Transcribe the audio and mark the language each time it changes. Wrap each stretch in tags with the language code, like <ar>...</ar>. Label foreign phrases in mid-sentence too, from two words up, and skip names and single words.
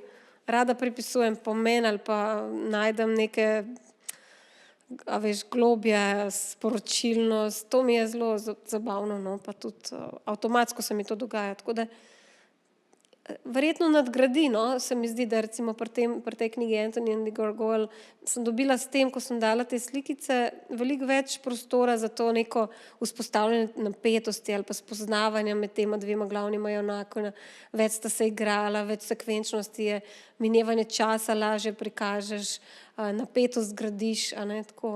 <sl>Rada pripisujem pomen ali pa najdem neke, a veš, globje, sporočilnost, to mi je zelo zabavno, no, pa tudi avtomatsko se mi to dogaja, tako da verjetno nadgradi, no, se mi zdi, da recimo pri tej knjigi</sl> <en>Anthony and the Gargoyle</en> <sl>sem dobila s tem, ko sem dala te slikice, veliko več prostora za to neko vzpostavljanje napetosti ali pa spoznavanja med tema dvema glavnima junakoma, več sta se igrala, več sekvenčnosti je, minevanje časa lažje prikažeš, napetost gradiš, a ne, tako.</sl>